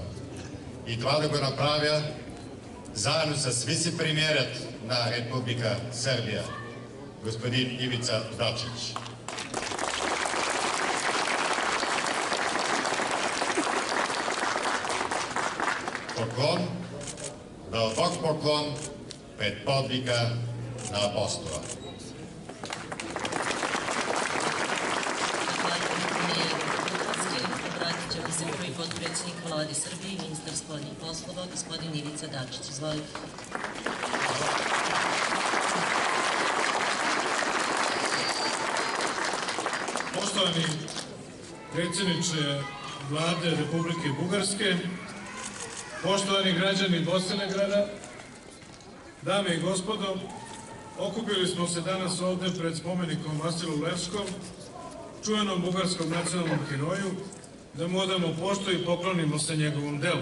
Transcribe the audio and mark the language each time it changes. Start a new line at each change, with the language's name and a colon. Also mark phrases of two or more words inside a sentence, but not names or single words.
Bulgarian: И това да го направя заедно с вице-премиерът на Република Сърбия, господин Ивица Дачич. Поклон, дълбок поклон пред подвига на апостола.
Serbian: Obratit će se prvi potpredsjednik Vlade Srbije i ministar spoljnih poslova, gospodin Ivica Dačić. Izvolite. Poštovani predsjedniče Vlade Republike Bugarske, poštovani građani Bosilegrada, dame i gospodo, okupili smo se danas ovde pred spomenikom Vasilu Levskom, čuvenom bugarskom nacionalnom heroju, da mu odamo poštu i poklonimo se njegovom delu.